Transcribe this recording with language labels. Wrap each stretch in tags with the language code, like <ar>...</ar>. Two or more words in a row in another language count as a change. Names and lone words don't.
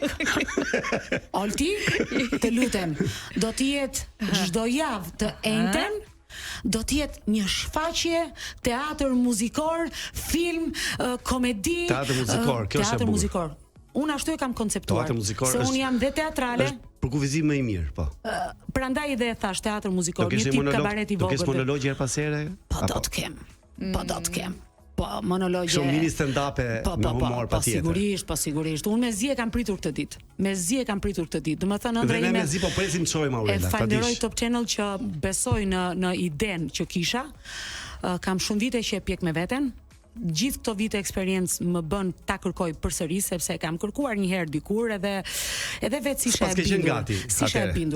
<sq>Olti, të lutem, do të jetë çdo javë të enten, do të jetë një shfaqje teatr muzikor, film, komedi, teatr muzikor, kjo është teatr muzikor. Unë ashtu e kam konceptuar. Se unë jam dhe teatrale. Për kufizim më i mirë, po. Prandaj edhe e thash teatr muzikor, një tip kabaret i vogël. Do kesh monolog her pas here? Po do të kem. Po do të kem. Po monologje. Shumë mini stand-up me humor patjetër. Po sigurisht. Unë me zi e kam pritur këtë ditë. Domethënë ëndra ime. Me zi po presim të shohim Aurela. E falenderoj Top Channel që besoi në idenë që kisha. Kam shumë vite që e pjek me veten. Gjithë këto vite eksperiencë më bën ta kërkoj përsëri sepse e kam kërkuar një herë dikur edhe vetë si isha e bindur.</sq>